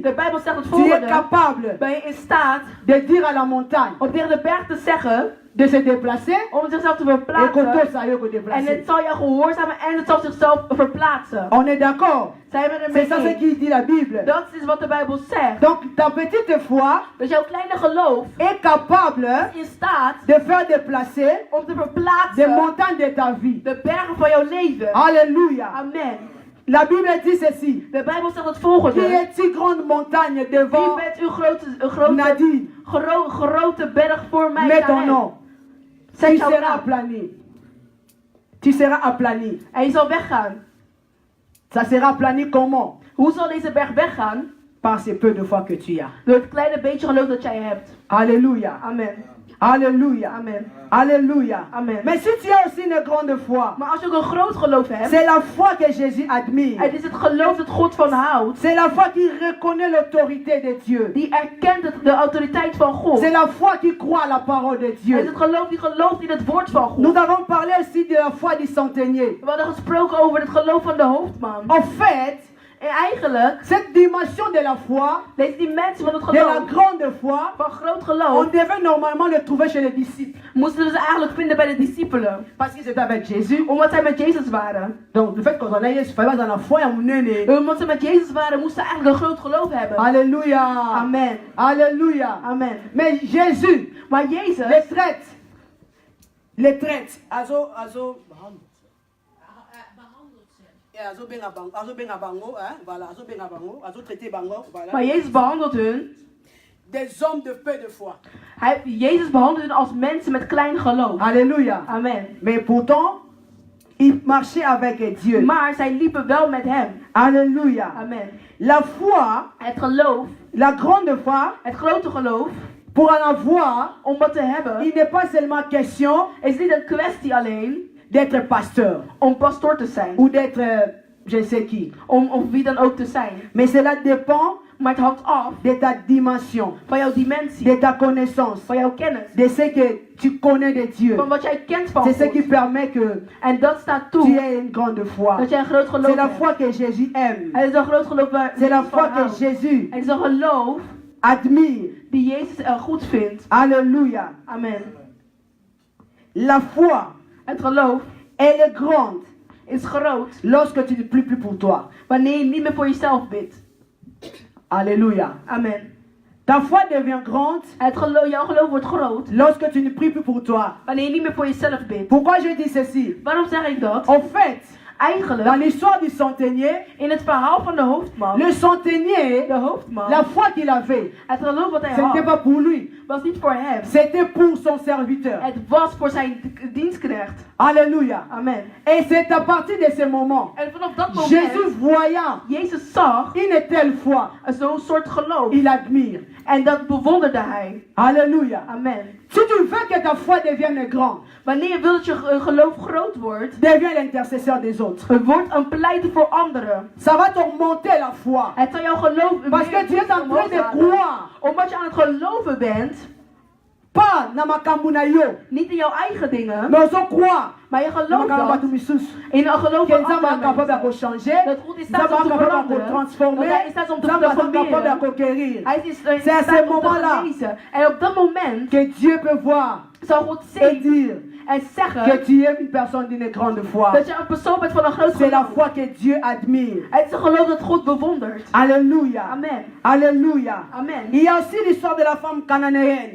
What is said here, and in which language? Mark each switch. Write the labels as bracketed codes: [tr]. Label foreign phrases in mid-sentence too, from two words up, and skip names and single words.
[nl] De Bijbel zegt het [fr] Tu es [nl] volgende. [fr] capable [nl] Ben je in staat [fr] de dire à la montagne [nl] om tegen de berg te zeggen. [fr] de se déplacer [nl] Om zichzelf te [fr] et qu'on [nl] verplaatsen. [fr] ça y est, qu'on [nl] En [fr] déplacer. [nl] het zal jou gehoorzamen en het zal zichzelf verplaatsen. [fr] On est d'accord? [nl] Zijn we [fr] C'est [nl] ermee [fr] ça ce [nl] eens? [fr] qui dit la Bible. [nl] Dat is wat de Bijbel zegt. [fr] Donc ta petite foi [nl] Dus jouw kleine geloof [fr] est capable [nl] is in staat [fr] de faire déplacer [nl] om te [fr] des [nl] verplaatsen [fr] montagnes de ta vie. [nl] de bergen van jouw leven. [fr] Alléluia. Amen. La Bible dit ceci. [nl] De Bijbel zegt het [fr] Qui [nl] volgende. [fr] est si grande montagne [nl] Wie [fr] devant [nl] bent uw Nadine? grote berg voor mij? [fr] Mets ton Karen? nom. [nl] Zet [fr] Tu [nl] jouw [fr] seras [nl] naam. [fr] aplani. Tu seras aplani. [nl] En je zal weggaan. [fr] Ça sera aplani comment? [nl] Hoe zal deze berg weggaan? [fr] Par ce peu de foi que tu as. [nl] Door het kleine beetje geloof dat jij hebt. [fr] Alléluia. Amen. Alléluia. Amen. Alléluia. Amen. Mais si tu as aussi une grande foi, [nl] Maar als je ook een groot geloof hebt. [fr] c'est la foi que Jésus admire. [nl] Het is het geloof dat God van houdt. [fr] C'est la foi qui reconnaît l'autorité de Dieu. [nl] Die erkent de autoriteit van God. [fr] C'est la foi qui croit à la parole de [nl] Het is [fr] Dieu. [nl] het geloof die gelooft in het woord van God. [fr] Nous avons parlé aussi de la foi du centenier. [nl] We hadden gesproken over het geloof van de hoofdman. [fr] En fait, [nl] En eigenlijk, [fr] cette dimension de la foi, [nl] deze dimensie van het [fr] de la [nl] geloof, [fr] grande foi, [nl] van groot [fr] on [nl] geloof, [fr] devait normalement le trouver chez les disciples. [nl] moesten we ze eigenlijk vinden bij de discipelen. [fr] Parce qu'ils étaient avec Jésus. [nl] Omdat zij met Jezus waren. [fr] Donc le fait qu'on en ait, il fallait dans la foi, on est. [nl] Omdat ze met Jezus waren, moesten ze eigenlijk een groot geloof hebben. [fr] Alléluia. Amen. Alléluia. Amen. Mais Jésus, [nl] Maar Jezus, [fr] les traite. Azo. [nl] maar Jezus behandelt hun. [fr] Des hommes de peu de foi. [nl] Jezus behandelt hun als mensen met klein geloof. [fr] Alléluia. Amen. Mais pourtant, ils marchaient avec Dieu. [nl] Maar zij liepen wel met hem. [fr] Alléluia. Amen. La foi, [nl] Het geloof, [fr] la grande foi, [nl] het grote geloof, [fr] pour en avoir, [nl] om wat te hebben, [fr] il n'est pas seulement question [nl] is niet een kwestie alleen [fr] d'être pasteur [nl] om pastoor te zijn. [fr] ou d'être je ne sais qui. [nl] Om wie dan ook te zijn. [fr] Mais cela dépend [nl] Maar het hangt af [fr] de ta dimension, [nl] van jouw dimensie, [fr] de ta connaissance, [nl] van jouw kennis, [fr] de ce que tu connais de Dieu. [nl] van wat jij kent van [fr] C'est ce qui [nl] God. [fr] permet que [nl] En dat staat [fr] tu [nl] toe [fr] aies une grande foi. [nl] dat jij een groot geloof [fr] C'est la [nl] hebt. [fr] foi que Jésus aime. [nl] Het is een groot geloof waar [fr] C'est la [nl] Jezus van [fr] foi que [nl] houdt. [fr] Jésus [nl] Het is een geloof [fr] admire. [nl] die Jezus goed vindt. [fr] Alléluia. Amen. La foi, [nl] Het geloof [fr] elle est grande [nl] is groot [fr] lorsque tu ne pries plus pour toi. [nl] wanneer je niet meer voor jezelf bidt. [fr] Alléluia. Amen. Ta foi devient grande [nl] Jouw geloof wordt groot [fr] lorsque tu ne pries plus pour toi. [nl] wanneer je niet meer voor jezelf bidt. [fr] Pourquoi je dis ceci? [nl] Waarom zeg ik dat? [fr] En fait, dans [nl] Eigenlijk, [fr] l'histoire du centenier, [nl] in het verhaal van de hoofdman, [fr] le centenier, [nl] de hoofdman, [fr] la foi qu'il avait, [nl] het geloof wat hij [fr] ce n'était [nl] had, [fr] pas pour lui, [nl] was niet voor hem. [fr] c'était pour son serviteur. [nl] Het was voor zijn dienstknecht. [fr] Alléluia. Amen. Et c'est à partir de ce moment, [nl] En vanaf dat [fr] Jésus [nl] moment, [fr] voyant [nl] Jezus zag [fr] une telle foi, [nl] zo'n soort geloof. [fr] il admire. [nl] En dat bewonderde hij. [fr] Alléluia. Amen. Si tu veux que ta foi devienne grande, [nl] Wanneer je wilt dat je geloof groot wordt, [fr] deviens l'intercesseur des autres. [nl] word een pleiter voor anderen. [fr] Ça va t'augmenter la foi. [nl] Het zal jouw geloof [fr] Parce que tu es en train de croire [nl] Omdat je aan het geloven bent, [ln] pas na makambo na yo, [nl] Niet in jouw eigen dingen, [fr] mais ozo croire [nl] maar je [ln] na [nl] gelooft [ln] makambo [nl] dat [ln] bato misusu. [nl] in een geloof [fr] Que [nl] van [fr] Nzambe est [nl] andere [fr] capable de [nl] mensen. [fr] changer, [nl] Dat God in [fr] Nzambe [nl] staat om [fr] est [nl] te [fr] capable de [nl] veranderen. [fr] transformer, [nl] Dat hij in staat om te [fr] Nzambe est capable de [nl] transformeren. [fr] conquérir. [nl] Hij is [fr] C'est à [nl] in [fr] ce [nl] staat om te [fr] moment-là [nl] genezen. En op dat moment [fr] que Dieu peut voir [nl] zal God [fr] et [nl] zien [fr] dire [nl] en [fr] que [nl] zeggen [fr] tu es une personne d'une grande foi. [nl] dat je een persoon bent van een groot [fr] C'est la [nl] geloof. [fr] foi que Dieu admire. [nl] Het is een geloof dat God bewondert. [fr] Alléluia. Amen. Alléluia. Amen. Il y a aussi l'histoire de la femme cananéenne.